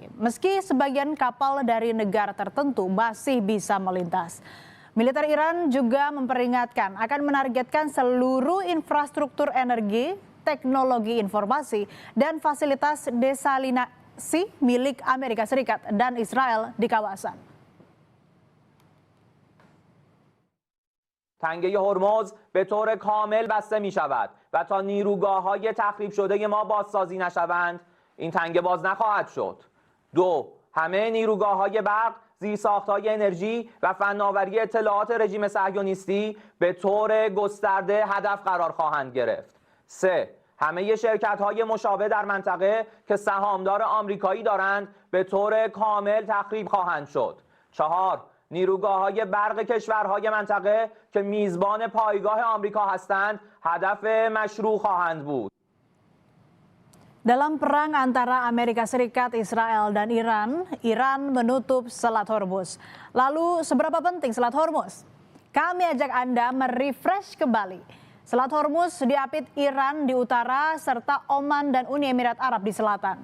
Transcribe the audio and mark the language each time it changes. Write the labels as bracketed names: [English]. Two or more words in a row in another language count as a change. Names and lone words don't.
[Indonesian] Meski sebagian kapal dari negara tertentu masih bisa melintas. Militer Iran juga memperingatkan akan menargetkan seluruh infrastruktur energi, teknologi informasi, dan fasilitas desalinasi milik Amerika Serikat dan Israel di kawasan. [Persian] تنگه هرمز به طور کامل بسته می شود و تا نیروگاه‌های تخریب شده ما بازسازی نشوند این تنگه باز نخواهد شد. 2. همه نیروگاه‌های برق، زیرساخت‌های انرژی و فناوری اطلاعات رژیم صهیونیستی به طور گسترده هدف قرار خواهند گرفت. 3. همه شرکت‌های مشابه در منطقه که سهامدار آمریکایی دارند به طور کامل تخریب خواهند شد. 4. نیروگاه‌های برق کشورهای منطقه که میزبان پایگاه آمریکا هستند هدف مشروع خواهند بود. [Indonesian] Dalam perang antara Amerika Serikat, Israel, dan Iran menutup Selat Hormuz. Lalu seberapa penting Selat Hormuz? Kami ajak Anda merefresh kembali. Selat Hormuz diapit Iran di utara serta Oman dan Uni Emirat Arab di selatan.